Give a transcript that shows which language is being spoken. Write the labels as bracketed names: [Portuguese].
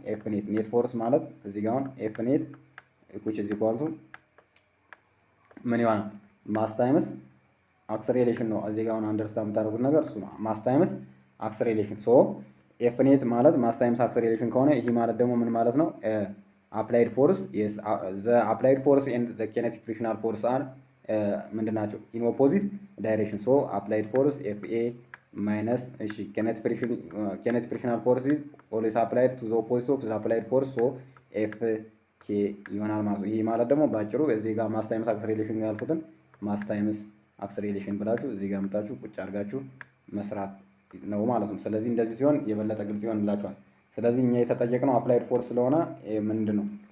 [Amharic] ኤፍ ኔት ኔት ፎርስ ማለት እዚህ ጋር አሁን ኤፍ ኔት which is equal to ምን ይሆናል? ማስ ታይምስ አክሰሌሬሽን ነው። እዚህ ጋር አሁን አንደርስታንድ የምታደርጉት ነገር እሱ ነው። ማስ ታይምስ አክሰሌሬሽን። ሶ ኤፍ ኔት ማለት ማስ ታይምስ አክሰሌሬሽን ከሆነ ይሄ ማለት ደግሞ ምን ማለት ነው? [English] አፕላይድ ፎርስ yes the applied force and the kinetic frictional force are [Amharic] ምንድን ናቸው? [English] ኢን ኦፖዚት ዳይሬክሽን። [Amharic] ሶ አፕላይድ ፎርስ ኤፍ ኤ ማይነስ እሺ [English] kinetic frictional force is always applied to the opposite of the applied force so [Amharic] ኤፍ ኬ ይሆናል ማለት ነው። ይሄ ማለት ደግሞ ባጭሩ እዚህ ጋር ማስ ታይምስ አክሰሌሬሽን ያልኩትን ማስ ታይምስ አክሰሌሬሽን ብላችሁ እዚህ ጋር መጣችሁ ቁጭ አድርጋችሁ መስራት ነው ማለት ነው። ስለዚህ እንደዚህ ሲሆን የበለጠ ግልጽ ይሆንላችኋል። ስለዚህ እኛ የተጠየቅነው አፕላይድ ፎርስ ስለሆነ ምንድን ነው?